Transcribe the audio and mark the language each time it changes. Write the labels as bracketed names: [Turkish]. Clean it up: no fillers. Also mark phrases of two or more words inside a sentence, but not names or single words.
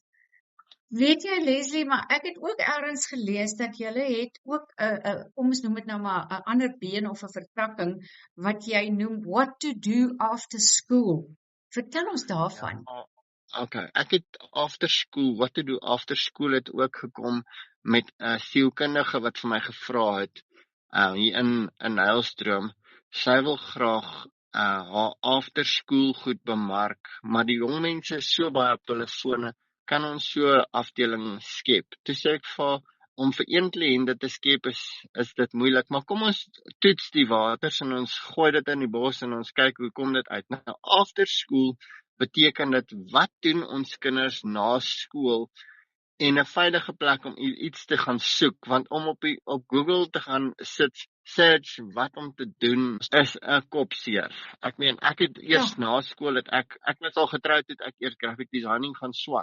[Afrikaans] Weet jy, Leslie, maar ek het ook ergens gelees dat julle het ook 'n kom ons noem dit nou maar 'n ander been of 'n vertakking wat jy noem What to Do After School. Vertel ons daarvan. Okay, ek het What to Do After School het ook gekom met 'n sielkundige wat vir my gevra het hier in Nylstroom. Sy wil graag haar [English] after school [Afrikaans] goed bemark, maar die jong mense is so baie op hulle fone. Kan ons so afdeling skep? Toe sê ek om vir een kliënt dit te skep is dit moeilik, maar kom ons toets die waters en ons gooi dit in die bos en ons kyk hoe kom dit uit. Nou, [English] after school [Afrikaans] beteken dit, wat doen ons kinders na skool, en 'n veilige plek om iets te gaan soek, want om op Google te gaan search wat om te doen is 'n kopseer. Ek meen, ek het eers na skool ek was al getroud het ek eers [English] graphic designing [Afrikaans] gaan swat.